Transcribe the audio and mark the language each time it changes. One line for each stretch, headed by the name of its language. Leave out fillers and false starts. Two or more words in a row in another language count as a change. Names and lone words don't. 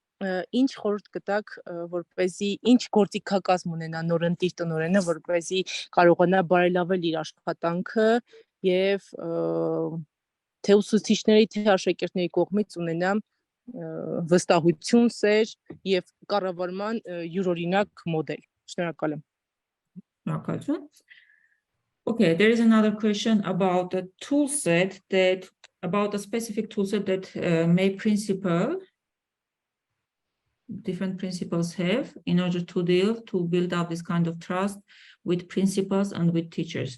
Armenian: Ինչ խորհուրդ կտաք, որպեսզի ինչ գործիքակազմ ունենա նորընտիր տնօրենը, որպեսզի կարողանա բարելավել իր աշխատանքը եւ թե ուսուցիչների, թե աշակերտների կողմից ունենա վստահություն, սեր եւ կառավարման յուրօրինակ մոդել։ Շնորհակալ եմ։
English: Շնորհակալություն։ Okay, there is another question about a tool set about a specific tool set that different principals have in order to build up this kind of trust with principals and with teachers.